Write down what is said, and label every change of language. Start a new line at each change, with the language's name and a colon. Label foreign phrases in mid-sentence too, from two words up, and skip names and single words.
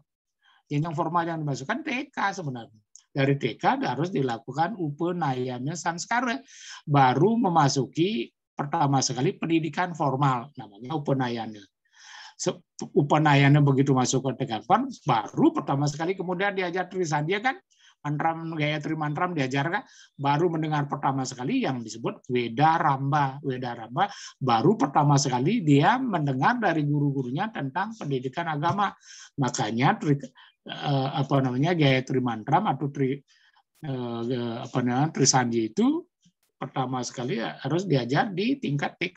Indonesian: Jenjang formal yang dimasukkan TK sebenarnya. Dari TK harus dilakukan upanayana sanskara. Baru memasuki pertama sekali pendidikan formal, namanya upanayana. Upanayana begitu masuk ke tingkatan, baru pertama sekali kemudian diajar Trisandhya kan, mantram Gayatri mantram diajarkan, baru mendengar pertama sekali yang disebut Weda Ramba. Weda Ramba baru pertama sekali dia mendengar dari guru-gurunya tentang pendidikan agama. Makanya Gayatri mantram atau Trisandhya itu pertama sekali harus diajar di tingkat TK.